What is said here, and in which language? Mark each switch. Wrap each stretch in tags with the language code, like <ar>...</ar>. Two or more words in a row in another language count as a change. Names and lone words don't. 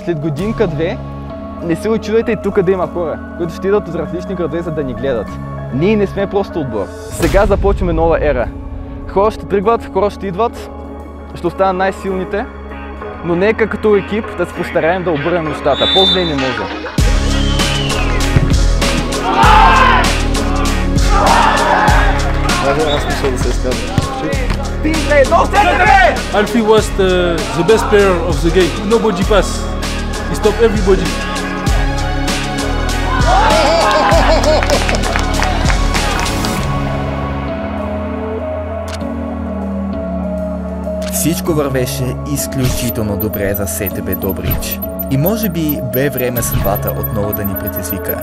<bg>След годинка-две, не се очудвайте и тук да има хора, които ще идват от различни градове, за да ни гледат. Ние не сме просто отбор. Сега започваме нова ера. Хора ще тръгват, хора ще идват, ще останат най-силните, но нека като екип да се постараем да обърнем нещата. По-зле не може.</bg> <en>Alfie was the best player of the game. Nobody pass. He stopped everybody.</en> <bg>Всичко вървеше изключително добре за СТБ Добрич. И може би бе време съдбата отново да ни предизвика.</bg>